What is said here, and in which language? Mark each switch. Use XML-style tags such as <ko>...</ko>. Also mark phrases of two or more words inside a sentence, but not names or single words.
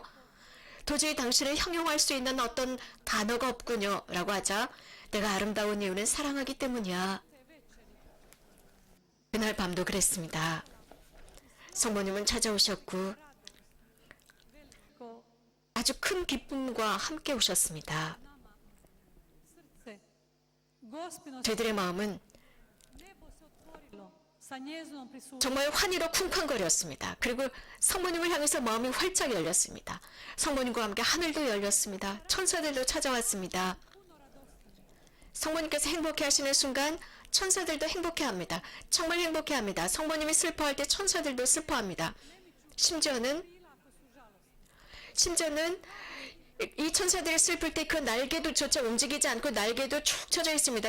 <ko>도저히 당신을 형용할 수 있는 어떤 단어가 없군요. 라고 하자 내가 아름다운 이유는 사랑하기 때문이야. 그날 밤도 그랬습니다. 성모님은 찾아오셨고</ko> <hr>Ko</hr> <ko>아주 큰 기쁨과 함께 오셨습니다.</ko> <hr>srce. Gospino</hr> <ko>저희들의 마음은</ko> <hr>nebo se otvorilo sa njezinom prisutnošću.</hr> <ko>정말 환희로 쿵쾅거렸습니다. 그리고 성모님을 향해서 마음이 활짝 열렸습니다. 성모님과 함께 하늘도 열렸습니다. 천사들도 찾아왔습니다. 성모님께서 행복해하시는 순간 천사들도 행복해합니다. 정말 행복해합니다. 성모님이 슬퍼할 때 천사들도 슬퍼합니다. 심지어는 이 천사들이 슬플 때 그 날개도조차 움직이지 않고 날개도 축 쳐져 있습니다.</ko>